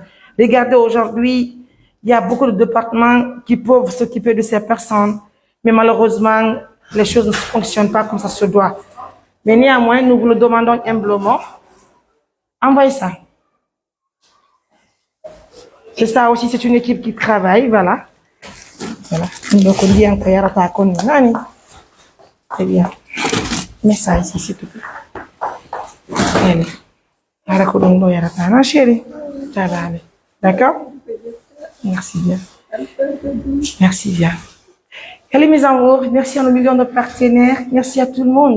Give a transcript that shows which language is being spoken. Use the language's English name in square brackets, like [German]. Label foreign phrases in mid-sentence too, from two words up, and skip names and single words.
[French] Regardez, aujourd'hui, il y a beaucoup de départements qui peuvent s'occuper de ces personnes, mais malheureusement, les choses ne fonctionnent pas comme ça se doit. Mais néanmoins, nous vous le demandons humblement. Envoyez ça. C'est ça aussi, c'est une équipe qui travaille, voilà. Voilà. Donc, on dit encore, [Fula] yarata koni nani. [French] Très bien. Mets ça ici, s'il te plaît. Allez. [Fula] Harakodongo yarata, [French] non, chérie. Ça va aller. D'accord? Merci bien. Merci bien. Allez mes amours, merci à nos millions de partenaires, merci à tout le monde.